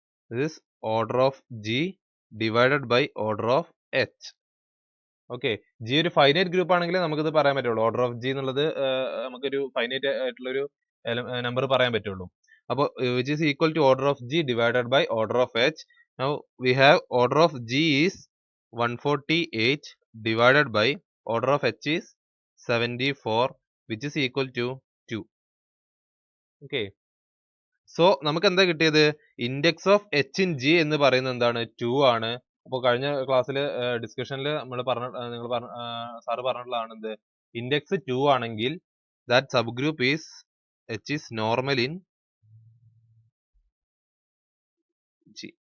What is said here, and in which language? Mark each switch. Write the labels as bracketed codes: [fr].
[en] This order of G divided by order of H. [ml] Okay, G ഒരു finite group ആണെങ്കിൽ നമുക്കിത് പറയാൻ പറ്റുള്ളൂ. ഓർഡർ ഓഫ് ജി എന്നുള്ളത് നമുക്കൊരു ഫൈനൈറ്റ് ആയിട്ടുള്ള ഒരു നമ്പർ പറയാൻ പറ്റുള്ളൂ. അപ്പോൾ [en] Which is equal to order of G divided by order of H. Now we have order of G is 148 divided by order of h is 74 which is equal to 2. [ml] Okay, so നമുക്ക് എന്താ കിട്ടിയത്? Index of H in G എന്ന് പറയുന്നത് എന്താണ്? 2 ആണ്. അപ്പോൾ കഴിഞ്ഞ ക്ലാസ്സിൽ ഡിസ്കഷനിൽ നമ്മൾ നിങ്ങൾ സാറ് പറഞ്ഞിട്ടുള്ളതാണ് എന്ത്, ഇൻഡെക്സ് 2 ആണെങ്കിൽ [en] That sub group is H is normal in G.